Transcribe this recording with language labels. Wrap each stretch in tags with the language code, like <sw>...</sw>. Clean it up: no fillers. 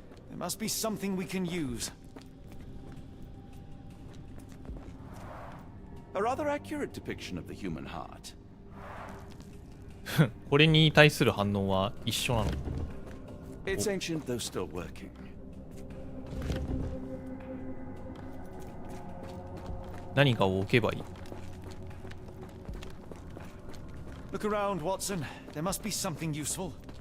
<en>There must be something we can use. A rather accurate depiction of the human heart.</en> <ja>これに対する反応は一緒なの？</ja> <en>It's ancient, though still working.</en> <ja>何かを置けばいい。</ja> <en>Look around, Watson. There must be something useful.</en>